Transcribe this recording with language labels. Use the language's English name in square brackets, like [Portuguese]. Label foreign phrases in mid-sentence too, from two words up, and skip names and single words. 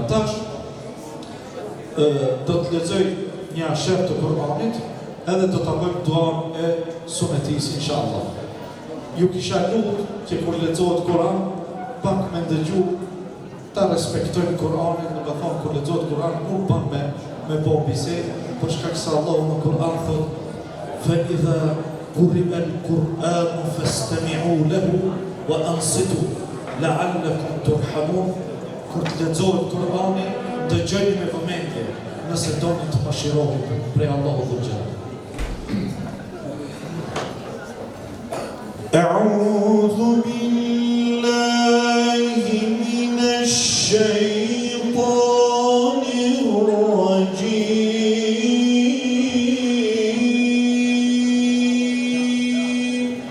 [Albanian] Tash, do të lexoj një ashert të Kur'anit, edhe do ta bëjmë duan e sunetis, inshallah. Ju kisha lutur që kur lexohet Kur'an, pak me ndëgju, ta respektojmë Kur'anin, në thonë kur lexohet Kur'an, nuk bën me bo bisedë, për shkak se Allahu në Kur'an thot: [Arabic] "فإذا قرئ القرآن فاستمعوا له وأنصتوا لعلكم ترحمون. [Albanian] Kur të lexohet Kur'ani, dëgjoni me vëmendje, nëse doni të mëshiroheni prej Allahut dhe Xhelal. [Arabic] أعوذ بالله من الشيطان الرجيم.